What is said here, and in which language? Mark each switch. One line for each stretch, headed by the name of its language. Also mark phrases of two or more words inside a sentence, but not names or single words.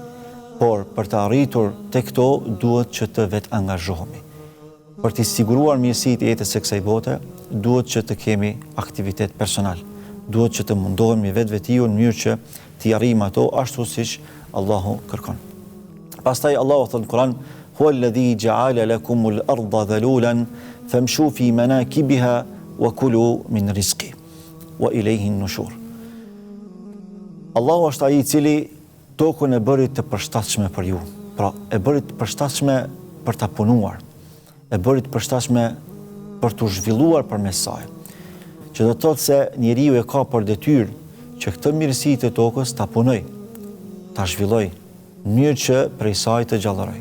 Albanian: Por për të arritur tek këto duhet që të vetë angazhohemi. Për të siguruar mirësitë e jetës së kësaj bote, duhet që të kemi aktivitet personal. Duhet që të mundohemi vetvetiu në mënyrë që të arrijmë ato ashtu siç Allahu kërkon. Pastaj Allahu thot në Kur'an:
Arabic: "هو الذي جعل لكم الأرض ذلولا فامشوا في مناكبها وكلوا من رزق وإليه النشور."
Albanian: Allahu është ai i cili tokën e bëri të përshtatshme për ju. Pra, e bëri të përshtatshme për ta punuar. E bëri të përshtatshme për të zhvilluar përmes saj. Që do të thotë se njeriu e ka për detyrë që këtë mirësi të tokës ta punoj, ta zhvilloj, në mënyrë që prej saj të gjallëroj.